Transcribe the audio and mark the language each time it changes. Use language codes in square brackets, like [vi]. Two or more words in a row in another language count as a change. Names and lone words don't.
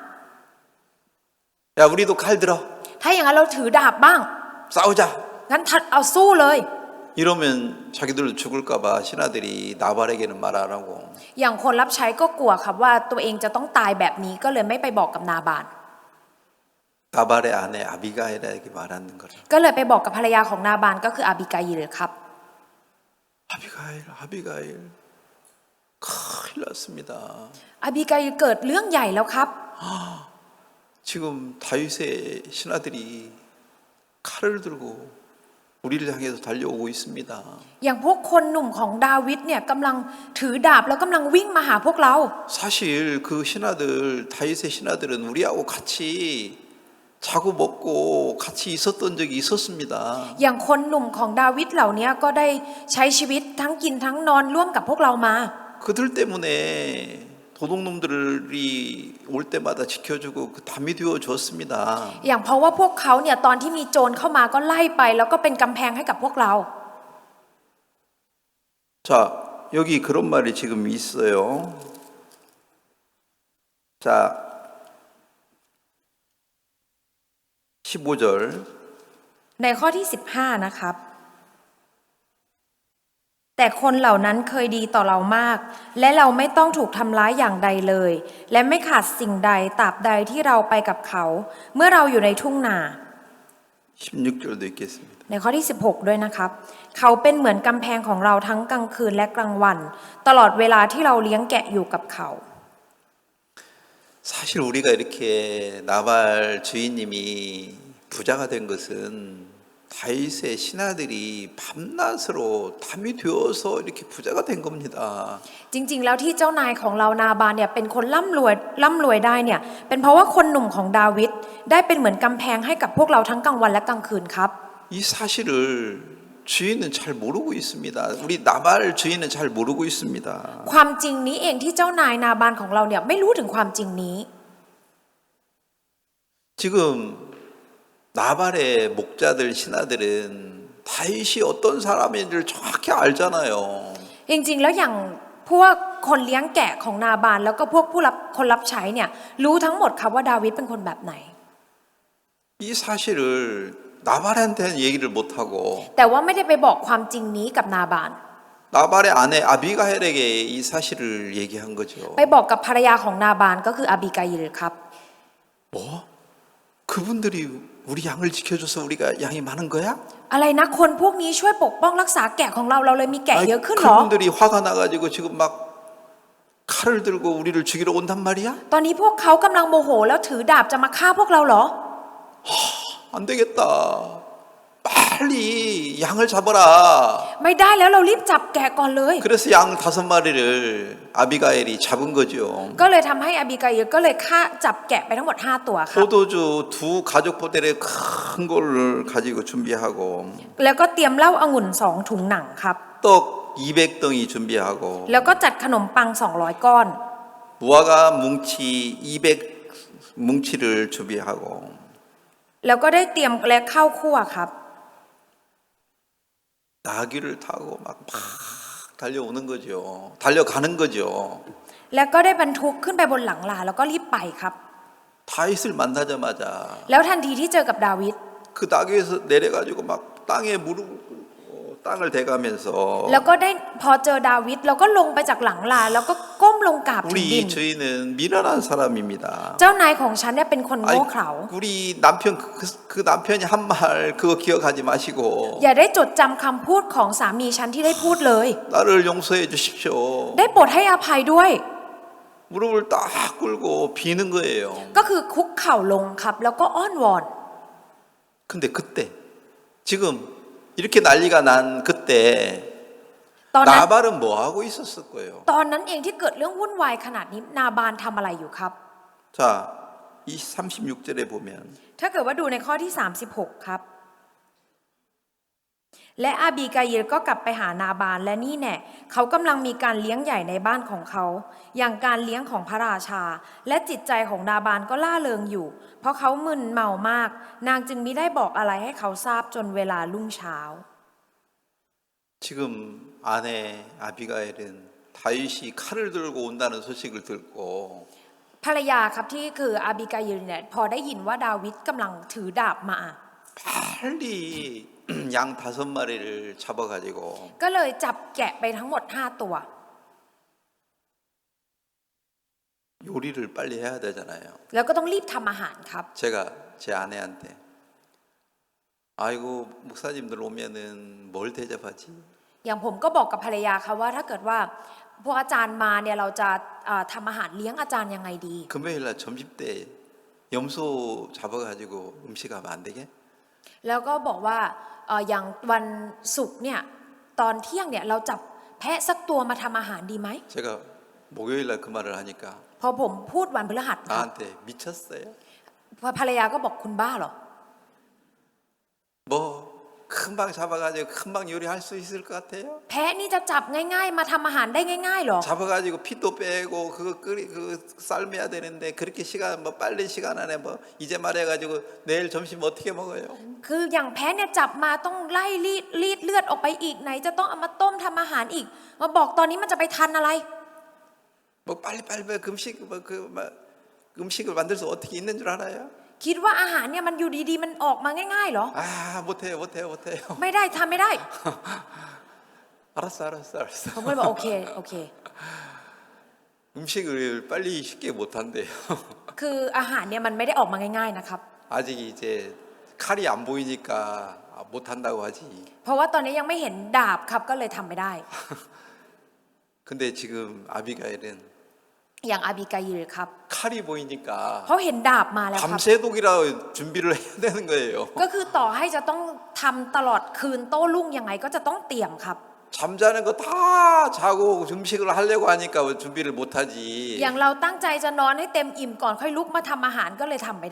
[ko] 야 우리도 칼 들어 [th] ถ้าอย่างนั้นเราถือดาบบ้าง [ko] 싸우자. [th] งั้นเอาสู้เลย [ko] 이러면 자기들도 죽을까봐 신하들이 나발에게는 말 안 하고 [th] อย่างคนรับใช้ก็กลัวครับว่าตัวเองจะต้องตายแบบนี้ก็เลยไม่ไปบอกกับนาบาน [ko] 나발의 아내 아비가일에게 말하는 거라. [th] ก็เลยไปบอกกับภรรยาของนาบานก็คืออาบิกายิลครับ [ko] 아비가일 큰일 났습니다. [th] อาบิกายิลเกิดเรื่องใหญ่แล้วครับ [ko] 지금 다윗의 신하들이 칼을 들고 우리를 향해서 달려오고 있습니다. [th] อย่างพวกคนหนุ่มของดาวิดเนี่ยกำลังถือดาบแล้วกำลังวิ่งมาหาพวกเรา [ko] 사실 그 신하들 다윗의 신하들은 우리하고 같이 자고 먹고 같이 있었던 적이 있었습니다. [th] อย่างคนหนุ่มของดาวิดเหล่านี้ก็ได้ใช้ชีวิตทั้งกินทั้งนอนร่วมกับพวกเรามา [ko] 그들 때문에 도둑놈들이 올 때마다 지켜주고 그 담이 되어 줬습니다. [th] อย่างเพราะว่าพวกเขาเนี่ยตอนที่มีโจรเข้ามาก็ไล่ไปแล้วก็เป็นกำแพงให้กับพวกเรา [ko] 자, 여기 그런 말이 지금 있어요. 자, 15절 [th] ในข้อที่15นะครับแต่คนเหล่านั้นเคยดีต่อเรามากและเราไม่ต้องถูกทำร้ายอย่างใดเลยและไม่ขาดสิ่งใดตราบใดที่เราไปกับเขาเมื่อเราอยู่ในทุ่งนา [ko] 16절도 있겠습니다. [th] ในข้อที่16ด้วยนะครับเขาเป็นเหมือนกำแพงของเราทั้งกลางคืนและกลางวันตลอดเวลาที่เราเลี้ยงแกะอยู่กับเขา [ko] 사실 우리가 이렇게 나발 주인님이 부자가 된 것은 다윗의 신하들이 밤낮으로 담이 되어서 이렇게 부자가 된 겁니다. [th] จริงๆแล้วที่เจ้านายของเรานาบานเนี่ยเป็นคนร่ำรวยได้เนี่ยเป็นเพราะว่าคนหนุ่มของดาวิดได้เป็นเหมือนกำแพงให้กับพวกเราทั้งกลางวันและกลางคืนครับ [ko] 이 사실을 주인은 잘 모르고 있습니다. 우리 나발 주인은 잘 모르고 있습니다. [th] ความจริงนี้เองที่เจ้านายนาบานของเราเนี่ยไม่รู้ถึงความจริงนี้ [ko] 지금 나발의 목자들 신하들은 다윗이 어떤 사람인지를 정확히 알잖아요. [th] จริงๆแล้วอย่างพวกคนเลี้ยงแกะของนาบานแล้วก็พวกคนรับใช้เนี่ยรู้ทั้งหมดครับว่าดาวิดเป็นคนแบบไหน [ko] 이 사실을 나발한테는 얘기를 못하고 [th] แต่ว่าไม่ได้ไปบอกความจริงนี้กับนาบาน [ko] 나발의 아내 아비가일에게 이 사실을 얘기한 거죠. [th] ไปบอกกับภรรยาของนาบานก็คืออาบิกายิลครับ [ko] 뭐? 그분들이 우리 양을 지켜줘서 우리가 양이 많은 거야? [th] อะไรนะคนพวกนี้ช่วยปกป้องรักษาแกะของเราเลยมีแกะ [ko] 아니, [th] เยอะขึ้นหรอ [ko] 그분들이 화가 나가지고 지금 막 칼을 들고 우리를 죽이러 온단 말이야? [th] ตอนนี้พวกเขากำลังโมโหแล้วถือดาบจะมาฆ่าพวกเราเหรอ [ko] 안 되겠다. 빨리 양을 잡아라. [th] ไม่ได้แล้วเรารีบจับแกะก่อนเลย [ko] 그래서 양 5마리를 아비가일이 잡은 거죠. [th] ก็เลยทำให้อาบิกายิลก็เลยฆ่าจับแกะไปทั้งหมด5ตัวครับ [ko] 포도주 2 가죽 포대를 큰 걸 가지고 준비하고 [th] แล้วก็เตรียมเหล้าองุ่น2ถุงหนังครับ [ko] 떡 200덩이 준비하고 [th] แล้วก็จัดขนมปัง200ก้อน [ko] 무화과 뭉치 200 뭉치를 준비하고 [th] แล้วก็ได้เตรียมและข้าวคั่วครับ [ko] 나귀를 타고 막 달려오는 거죠. 달려가는 거죠. [th] แล้วก็ได้บรรทุกขึ้นไปบนหลังลาแล้วก็รีบไปครับ [ko] 다윗을 만나자마자 [th] แล้วทันทีที่เจอกับดาวิด [ko] 그 나귀에서 내려가지고 막 땅에 무릎 땅을 대가면서 [th] แล้วก็ได้พอเจอดาวิดแล้วก็ลงไปจากหลังลาแล้วก็ก้มลงกราบถึงดิ [ko] 우리 [th] น [ko] 주인은 미련한 사람입니다. [th] เจ้านายของฉันเนี่ยเป็นคนโง่เขลา [ko] 우리 남편 그 남편이 한 말 그거 기억하지 마시고 [th] อย่าได้จดจำคำพูดของสามีฉันที่ได้พูดเลย [ko] 나를 용서해 주십시오. [th] ได้โปรดให้อภัยด้วย [ko] 무릎을 딱 꿇고 비는 거예요. [th] ก็คือคุกเข่าลงครับแล้วก็อ้อนวอน [ko] 근데 그때 지금 이렇게 난리가 난 그때 [th] ตอนนั้น [ko] 나발은 뭐 하고 있었을 거예요. [th] ตอนนั้นเองที่เกิดเรื่องวุ่นวายขนาดนี้นาบานทำอะไรอยู่ครับ [ko] 자, 이 36절에 보면 [th] ถ้าเกิดว่าดูในข้อที่36ครับและอาบีกายิลก็กลับไปหานาบานและนี่แน่เขากำลังมีการเลี้ยงใหญ่ในบ้านของเขา อย่างการเลี้ยงของพระราชา และจิตใจของนาบานก็ล่าเริงอยู่ เพราะเขามึนเมามาก นางจึงมิได้บอกอะไรให้เขาทราบจนเวลารุ่งเช้า [ko] 지금 아내 아비가일은 다윗이 칼을 들고 온다는 소식을 듣고 [th] ภรรยาครับที่คืออาบิกายิลเนี่ยพอได้ยินว่าดาวิดกำลังถือดาบมา [ko] 빨리 양 5마리를 잡아가지고 [th] ก็เลยจับแกะไปทั้งหมด5ตัว [ko] 요리를 빨리 해야 되잖아요. [th] แล้วก็ต้องรีบทำอาหารครับ [ko] 제가 제 아내한테 아이고 목사님들 오면은 뭘 대접하지? [th] อย่างผมก็บอกกับภรรยาค่ะว่าถ้าเกิดว่าพวกอาจารย์มาเนี่ยเราจะทำอาหารเลี้ยงอาจารย์ยังไงดี [ko] 금요일날 점심 때 염소 잡아가지고 음식하면 안 되게? [th] แล้วก็บอกว่าอย่างวันศุกร์เนี่ยตอนเที่ยงเนี่ยเราจับแพะสักตัวมาทำอาหารดีไหม [ko] 제가 목요일날 그 말을 하니까 [th] พอผมพูดวันพฤหัสครับ [ko] 나한테 미쳤어요? [th] ภรรยาก็บอกคุณบ้าเหรอ [ko] 뭐 금방 잡아가지고 금방 요리할 수 있을 것 같아요? [th] แพะนี่จะจับง่ายๆมาทำอาหารได้ง่ายๆเหรอ [ko] 잡아가지고 피도 빼고 그거 그 삶아야 되는데 그렇게 시간 뭐 빠른 시간 안에 뭐 이제 말해가지고 내일 점심 어떻게 먹어요? [th] คืออย่างแพะเนี่ยจับมาต้องไล่รีดเลือดออกไปอีกไหนจะต้องเอามาต้มทำอาหารอีกมาบอกตอนนี้มันจะไปทันอะไร [ko] 뭐 빨리빨리 금식 음식을 만들 수 어떻게 있는 줄 알아요? [th] คิดว่าอาหารเนี่ยมันอยู่ดีๆมันออกมาง่ายๆเหรอ [ko] 아 못해요. [th] ไม่ได้ทำไม่ได้ [ko] 알았어. [th] ผมก็เลยบอกโอเคโอเค [ko] 음식을 빨리 쉽게 못한대요. [th] คืออาหารเนี่ยมันไม่ได้ออกมาง่ายๆนะครับ [ko] 아직 이제 칼이 안 보이니까 못한다고 하지. [th] เพราะว่าตอนนี้ยังไม่เห็นดาบครับก็เลยทำไม่ได้ [ko] 근데 지금 아비가일은 [th] อย่างอาบิกายิลครับ [ko] 칼이 보이니까 [th] เขาเห็นดาบมาแล้วครับ [ko] 밤새도록이라도 준비를 해야 되는 거예요. [th] ก็คือต่อให้จะต้องทำตลอดคืนโต้รุ่งยังไงก็จะต้องเตรียมครับ [ko] 잠자는 거 다 자고 음식을 하려고 하니까 준비를 못하지. [th] อย่างเราตั้งใจจะนอนให้เต็มอิ่มก่อนค่อยลุกมาทำอาหารก็เลยทำไม่ได้